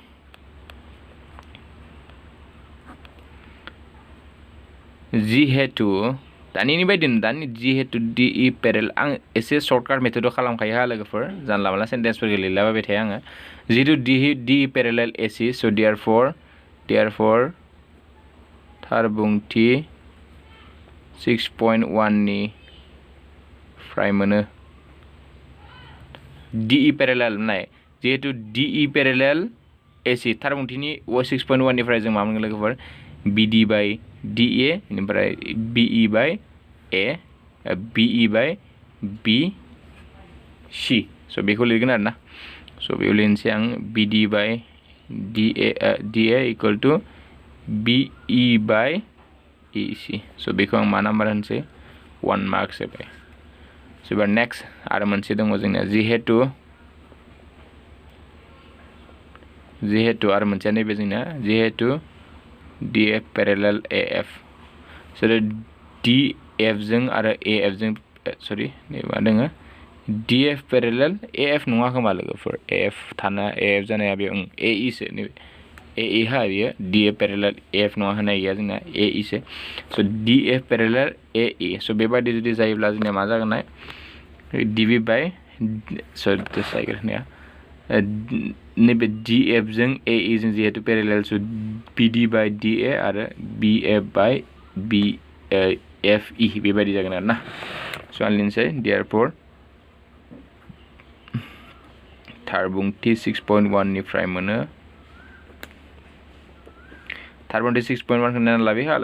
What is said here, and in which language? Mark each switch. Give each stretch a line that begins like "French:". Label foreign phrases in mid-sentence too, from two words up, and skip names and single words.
Bodo: जिहेतु दानि जिहेतु DE parallel आं एसे सर्टकाट मेथडआव खालामखायो हा लोगोफोर जानला मानला सेन्टेन्सफोरखौ लिरलाबाय थायो आङो जिहेतु
English: DE parallel AC
Bodo: so therefore थार बुंथि 6.1 नि फ्राय मोनो DE parallel नाय जिहेतु
English: DE parallel AC
Bodo: थार बुंथिनि 6.1 निफ्राय जों मा मोनगोन लोगोफोर
English: BD by DA
Bodo: बेनिफ्राय
English: BE by A BE by
Bodo: BC स' बेखौ लिरगोन आरोना स' बेयाव लिरनोसै आं
English: BD by DA equal to BE by EC
Bodo: स' बेखौ आं मा नाम्बार होनसै 1 मार्क्स होबाय स' एबार नेक्स्ट आरो मोनसे दङ जोंनिया जिहेतु आरो मोनसेया नैबे जोंनिया जिहेतु
English: DF parallel AF
Bodo: so DF जों आरो AF जों सरि मा दोङो DF parallel AF नङा खोमा लोगोफोर AF जानाया बे AE सो नैबे AE हा बियो
English: DF parallel AF
Bodo: नङा होनाय गैया जोंना AE सो so
English: DF parallel AE
Bodo: so बेबायदि जुदि जायोब्ला जोंनिया मा जागोन नाय DB by सरि जायगा होनाया नैबे DF जों AE जों जिहेतु पेरेलेल सो
English: BD by DA
Bodo: आरो
English: BF by
Bodo: BFE बेबायदि जागोन आरोना स' आं लिरनोसै therefore थार बुंथि 6.1 निफ्राय मोनो थार बुंथि 6.1 होननानै लाबोयो हा